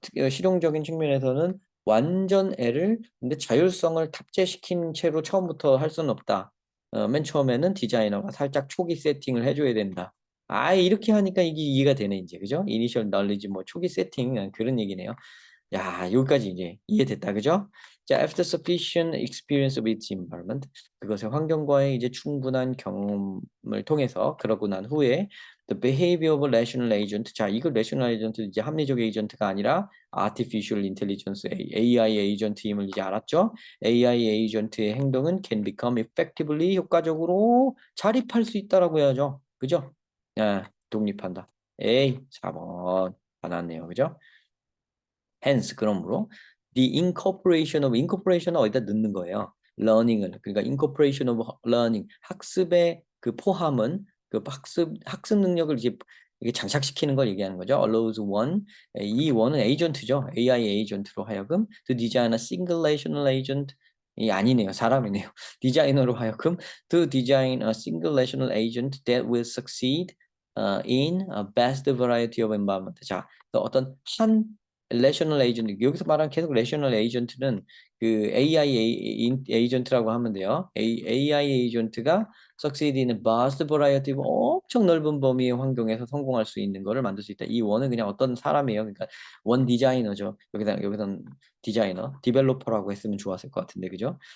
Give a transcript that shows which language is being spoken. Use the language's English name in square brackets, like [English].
[Korean] 실용적인 측면에서는 완전 애를 근데 자율성을 탑재시킨 채로 처음부터 할 수는 없다. 맨 처음에는 디자이너가 살짝 초기 세팅을 해줘야 된다. 이렇게 하니까 이게 이해가 되네, 이제. 그죠? 이니셜 널리지, 뭐, 초기 세팅, 그런 얘기네요. 야, 여기까지 이제 이해됐다. 그죠? [English] 자, after sufficient experience with its environment. [Korean] 그것의 환경과의 이제 충분한 경험을 통해서, 그러고 난 후에, [English] the behavior of rational agent. [Korean] 자, 이거 rational agent, 이제 합리적 에이전트가 아니라 artificial intelligence, AI 에이전트임을 이제 알았죠? AI 에이전트의 행동은 [English] can become effectively, [Korean] 효과적으로 자립할 수 있다라고 해야죠. 그죠? 아, 독립한다. A, 4번. 다 나왔네요. 그죠? [English] hence, [Korean] 그러므로 the incorporation은 어디다 넣는 거예요. learning을. 그러니까 [English] incorporation of learning, [Korean] 학습의 그 포함은 그 학습 능력을 이게 장착시키는 걸 얘기하는 거죠. [English] allows one, [Korean] 이 one은 에이전트죠. AI 에이전트로 하여금 [English] to design a single rational agent, [Korean] 이 아니네요. 사람이네요. 디자이너로 하여금 [English] to design a single rational agent that will succeed in a best variety of environment. [Korean] 자, 어떤 한 레셔널 에이전트, 여기서 말하는 계속 레셔널 에이전트는 그 AI 에이전트라고 하면 돼요. AI 에이전트가 [English] succeed in a vast variety, [Korean] 엄청 넓은 범위의 환경에서 성공할 수 있는 거를 만들 수 있다. 이 원은 그냥 어떤 사람이에요. 그러니까 원 디자이너죠. 여기선 디자이너, 디벨로퍼라고 했으면 좋았을 것 같은데, 그죠?